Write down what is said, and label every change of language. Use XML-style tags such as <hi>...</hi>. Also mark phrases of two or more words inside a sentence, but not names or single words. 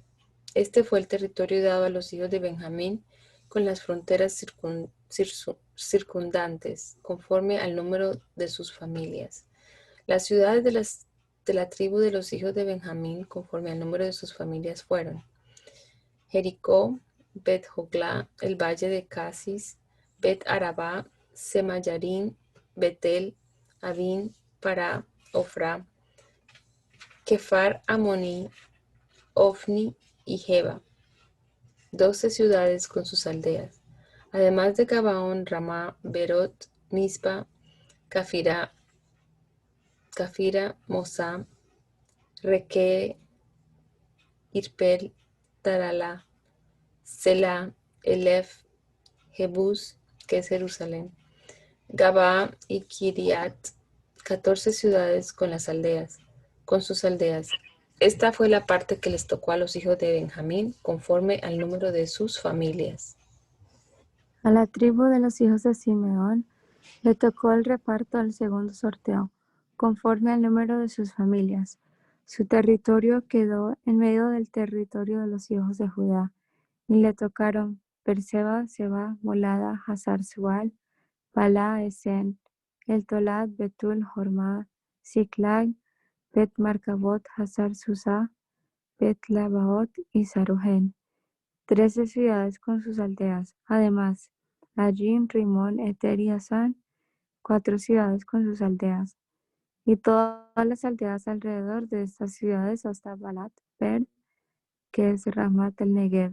<es>Este fue el territorio dado a los hijos de Benjamín con las fronteras circundantes, conforme al número de sus familias. Las ciudades de la tribu de los hijos de Benjamín, conforme al número de sus familias, fueron Jericó, Bet-Joglá, el valle de Casis, Bet-Arabá, Semayarín, Betel, Avín, Pará, Ofrá, Kefar Amoní, Ofni y Geba, 12 ciudades con sus aldeas, además de Gabaón, Ramá, Berot, Mispa, Cafira, Mosá, Reque, Irpel, Tarala, Selá, Elef, Jebús, que es Jerusalén, Gabá y Kiriat, 14 ciudades con sus aldeas. Esta fue la parte que les tocó a los hijos de Benjamín, conforme al número de sus familias. A la tribu de los hijos de Simeón le tocó el reparto del segundo sorteo, conforme al número de sus familias. Su territorio quedó en medio del territorio de los hijos de Judá, y le tocaron Berseba, Seba, Molada, Hazar Sual, Balá, Esen, el Tolad, Betul, Hormá, Ziklag, Bet Marcabot, Hazar Susá, Bet Labaot y Saruhen, 13 ciudades con sus aldeas. Además, Ajim, Rimón, Eter y Asán, 4 ciudades con sus aldeas. Y todas las aldeas alrededor de estas ciudades hasta Balat, Per, que es Ramat el Negev.</es>